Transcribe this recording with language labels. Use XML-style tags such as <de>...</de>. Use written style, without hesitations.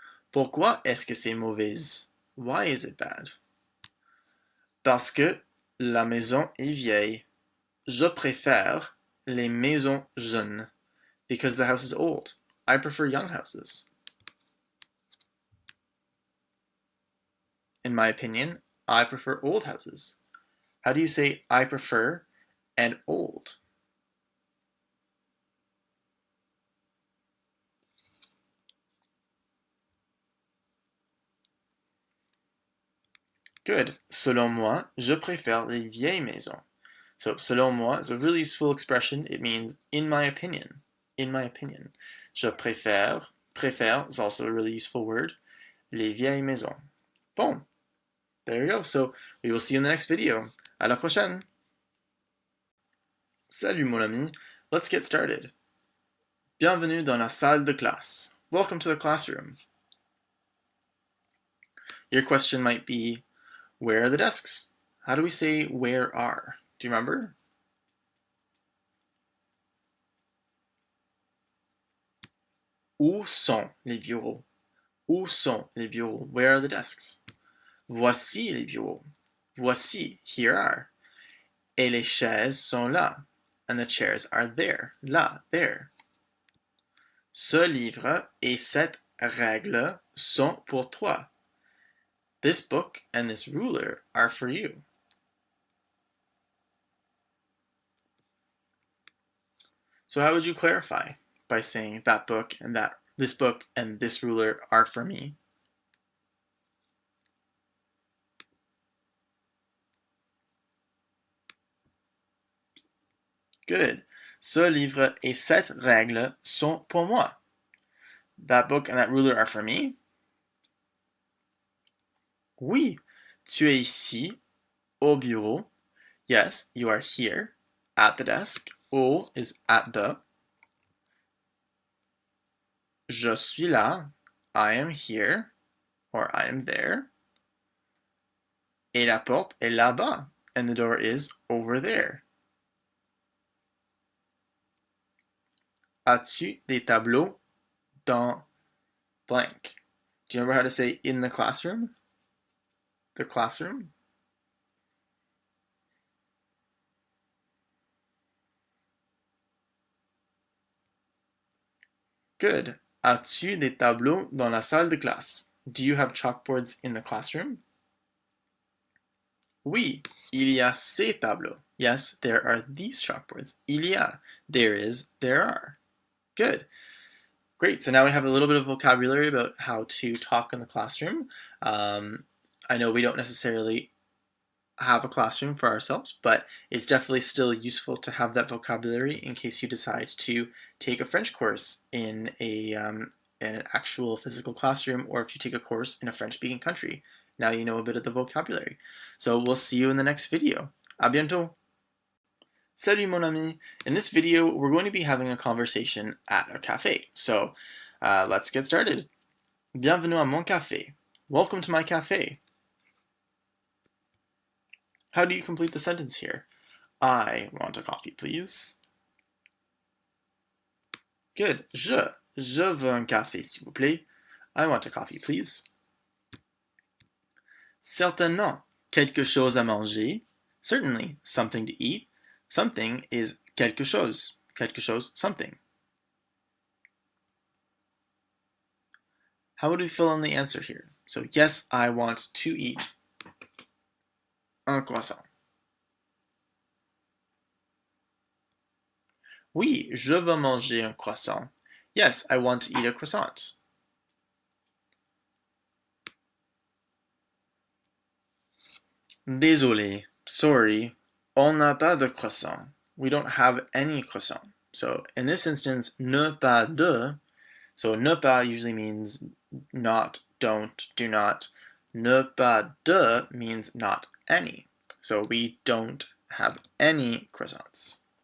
<fr>Pourquoi est-ce que c'est mauvaise?</fr> <en>Why is it bad?</en> <fr>Parce que la maison est vieille. Je préfère les maisons jeunes.</fr> <en>Because the house is old. I prefer young houses. In my opinion, I prefer old houses. How do you say I prefer and old? Good.</en> <fr>Selon moi, je préfère les vieilles maisons.</fr> <en>So, selon moi is a really useful expression. It means in my opinion. In my opinion.</en> <fr>Je préfère.</fr> <en>Préfère is also a really useful word.</en> <fr>Les vieilles maisons.</fr> <en>Bon. There you go. So, we will see you in the next video.</en> <fr>À la prochaine. Salut mon ami.</fr> <en>Let's get started.</en> <fr>Bienvenue dans la salle de classe.</fr> <en>Welcome to the classroom. Your question might be, where are the desks? How do we say where are? Do you remember?</en> <fr>Où sont les bureaux? Où sont les bureaux?</fr> <en>Where are the desks?</en> <fr>Voici les bureaux. Voici,</fr> <en>here are.</en> <fr>Et les chaises sont là.</fr> <en>And the chairs are there. Là, there.</en> <fr>Ce livre et cette règle sont pour toi.</fr> <en>This book and this ruler are for you. So how would you clarify? By saying that book and this book and this ruler are for me. Good.</en> <fr>Ce livre et cette règle sont pour moi.</fr> <en>That book and that ruler are for me.</en> <fr>Oui, tu es ici, au bureau.</fr> <en>Yes, you are here, at the desk. Au is at the.</en> <fr>Je suis là,</fr> <en>I am here, or I am there.</en> <fr>Et la porte est là-bas,</fr> <en>and the door is over there.</en> <fr>As-tu des tableaux dans blank?</fr> <en>Do you remember how to say in the classroom? The classroom? Good.</en> <fr>As-tu des tableaux dans la salle de classe?</fr> <en>Do you have chalkboards in the classroom?</en> <fr>Oui, il y a ces tableaux.</fr> <en>Yes, there are these chalkboards.</en> <fr>Il y a.</fr> <en>There is. There are. Good. Great. So now we have a little bit of vocabulary about how to talk in the classroom. I know we don't necessarily have a classroom for ourselves, but it's definitely still useful to have that vocabulary in case you decide to take a French course in an actual physical classroom, or if you take a course in a French-speaking country. Now you know a bit of the vocabulary. So we'll see you in the next video.</en> <fr>À bientôt! Salut mon ami!</fr> <en>In this video, we're going to be having a conversation at a cafe. So let's get started.</en> <fr>Bienvenue à mon café.</fr> <en>Welcome to my cafe. How do you complete the sentence here? I want a coffee, please. Good.</en> <fr>Je veux un café, s'il vous plaît.</fr> <en>I want a coffee, please.</en> <fr>Certainement. Quelque chose à manger.</fr> <en>Certainly. Something to eat. Something is quelque chose. Quelque chose, something. How would we fill in the answer here? So yes, I want to eat un croissant.</en> <fr>Oui, je veux manger un croissant.</fr> <en>Yes, I want to eat a croissant.</en> <fr>Désolé, sorry, on n'a pas de croissant.</fr> <en>We don't have any croissant. So in this instance, ne pas de, so ne pas usually means not, don't, do not. Ne pas de means not any. So we don't have any croissants.</en>